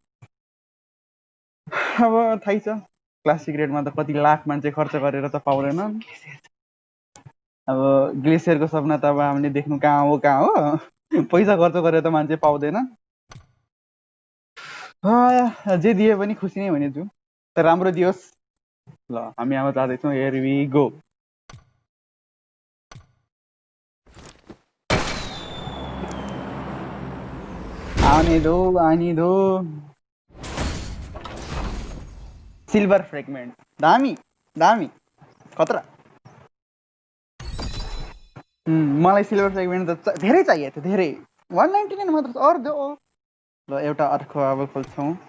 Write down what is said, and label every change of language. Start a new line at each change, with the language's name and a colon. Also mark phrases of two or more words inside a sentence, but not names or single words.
Nepali: अब थाहै छ क्लासिक ग्रेडमा त कति लाख मान्छे खर्च गरेर त पाउँदैन। अब ग्लेसियरको सपना त अब हामीले देख्नु कहाँ हो। पैसा खर्च गरेर त मान्छे पाउँदैन। जे दिए पनि खुसी नै हुनेछु, तर राम्रो दियोस् ल। हामी अब जाँदैछौँ,
English: here we go.
Hindi: आने दो
English: silver fragment
Nepali: दामी खतरा। मलाई
English: silver fragment
Nepali: त धेरै चाहिएको थियो, धेरै 199 मात्र छ। अर्को ल एउटा अर्को अब खोल्छौँ।